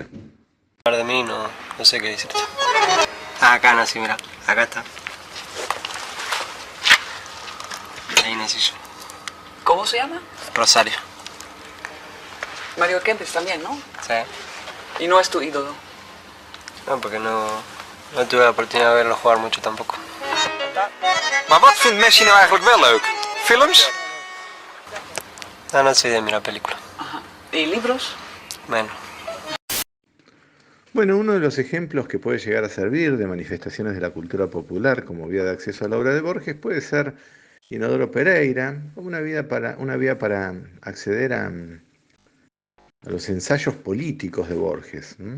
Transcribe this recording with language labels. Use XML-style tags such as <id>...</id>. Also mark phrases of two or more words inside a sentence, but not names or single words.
<es>De mí no sé qué decirte. Acá nací, mira, acá está. Ahí nací yo. ¿Cómo se llama? Rosario. Mario Kempes también, ¿no? Sí. Y no es tu ídolo. No, porque no tuve la oportunidad de verlo jugar mucho tampoco.</es> <nl>Maar wat vindt Messi nou eigenlijk wel leuk? Films?</nl> <es>No soy de mirar películas. Ajá. ¿Y libros? Bueno. Bueno, uno de los ejemplos que puede llegar a servir de manifestaciones de la cultura popular como vía de acceso a la obra de Borges puede ser Inodoro Pereira, como una vía para acceder a los ensayos políticos de Borges.</es>